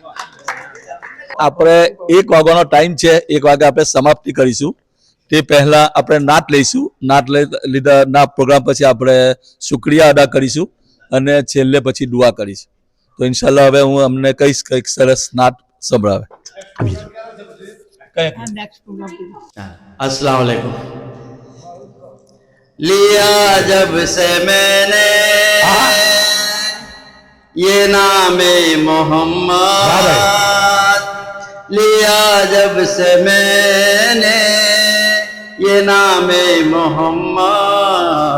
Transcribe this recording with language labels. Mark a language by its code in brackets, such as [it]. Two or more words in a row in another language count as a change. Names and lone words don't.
[gu] આપણે 1 વાગ્યાનો ટાઈમ છે. 1 વાગે આપણે સમાપ્તિ કરીશું. તે પહેલા આપણે નાત લઈશું. નાત લીધા પ્રોગ્રામ પછી આપણે શુક્રિયા અદા કરીશું અને છેલ્લે પછી દુઆ કરીશું. તો ઇન્શાલ્લાહ હવે હું અમને કહીશ કંઈક સરસ નાત સંભળાવે. [ar] السلام عليكم. [hi] लिया जब से मैंने ये नामे मोहम्मद, लिया जब से मैंने ये नामे मोहम्मद,